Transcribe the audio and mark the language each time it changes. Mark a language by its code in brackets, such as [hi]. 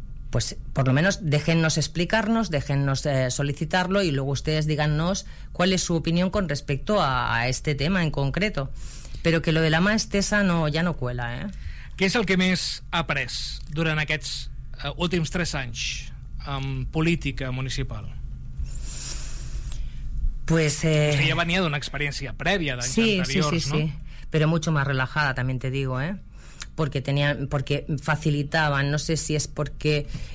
[es] Pues por lo menos déjennos explicarnos, déjennos solicitarlo, y luego ustedes díganos cuál es su opinión con respecto a este tema en concreto. Pero que lo de la más tesa no, ya no cuela, ¿eh? [ca] Què és el que més ha après durant aquests últims 3 anys en política municipal? [es] Pues [ca] o sigui, ja venia d'una experiència prèvia d'anys anteriors, sí, no? [es] Sí, sí, sí, però mucho más relajada, también te digo, ¿eh? Porque facilitaban, no sé si es porque